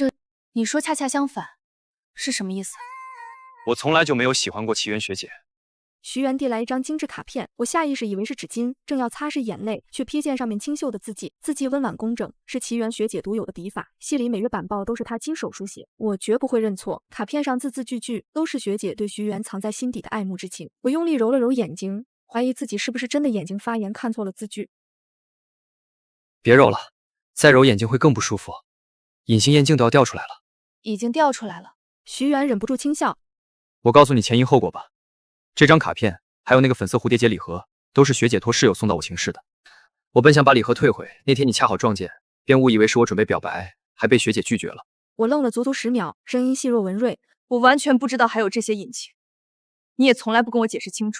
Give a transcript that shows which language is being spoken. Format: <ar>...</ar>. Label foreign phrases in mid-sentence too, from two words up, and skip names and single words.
<zh>你說恰恰相反是什麼意思？我從來就沒有喜歡過奇緣學姐。徐媛遞來一張精緻卡片，我下意識以為是紙巾，正要擦拭眼淚，卻瞥見上面清秀的字跡，字跡溫婉工整，是奇緣學姐獨有的筆法，戲裡每月板報都是她親手書寫，我絕不會認錯。卡片上字字句句都是學姐對徐媛藏在心底的愛慕之情。我用力揉了揉眼睛，懷疑自己是不是真的眼睛發炎看錯了字句。別揉了，再揉眼睛会更不舒服，隱形眼鏡都要掉出來了。已經掉出來了。徐媛忍不住輕笑。我告訴你前因後果吧，這張卡片還有那個粉色蝴蝶結禮盒，都是學姐托室友送到我寢室的。我本想把禮盒退回，那天你恰好撞見，便誤以為是我準備表白，還被學姐拒絕了。我愣了足足10秒，聲音細若文瑞：“ 我完全不知道還有這些隱情，你也從來不跟我解釋清楚。”</zh>